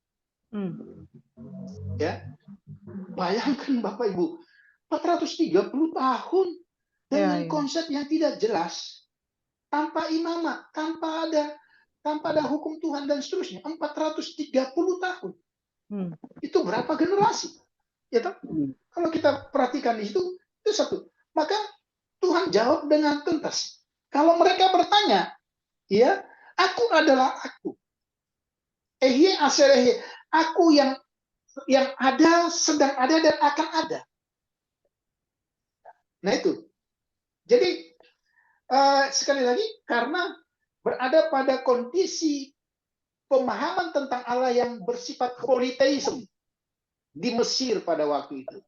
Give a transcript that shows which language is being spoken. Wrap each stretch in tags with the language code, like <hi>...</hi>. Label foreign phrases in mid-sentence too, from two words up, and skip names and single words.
<id>Ya, bayangkan Bapak Ibu, 430 tahun dengan konsep yang tidak jelas, tanpa imamat, tanpa ada hukum Tuhan dan seterusnya. 430 tahun. Itu berapa generasi? Ya toh? Kalau kita perhatikan di situ, itu satu. Maka Tuhan jawab dengan tuntas. Kalau mereka bertanya, ya, aku adalah aku.</id> <he>אהיה אשר אהיה.</he> <id>Aku yang ada, sedang ada, dan akan ada. Nah itu. Jadi sekali lagi, karena berada pada kondisi pemahaman tentang Allah yang bersifat politeisme di Mesir pada waktu itu.</id>